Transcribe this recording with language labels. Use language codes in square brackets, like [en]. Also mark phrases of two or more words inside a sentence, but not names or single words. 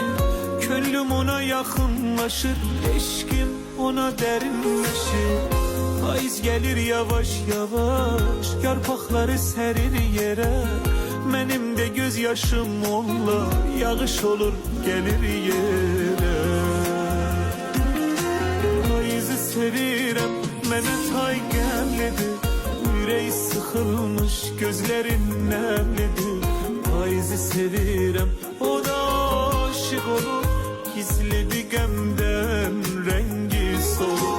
[tr] Könlüm ona yakınlaşır, eşkim ona derinleşir. [az] Payız gelir yavaş yavaş, yarpaqları serir yere. [tr] Benim de gözyaşım onunla yağış olur gelir yere. [az] Payızı sevirəm, mənə tay qəmlidir. Ürək sıxılmış, gözlərin nəmlidir. Payızı sevirəm, o da aşık olur. Gizlidir qəmdən, rəngi solur.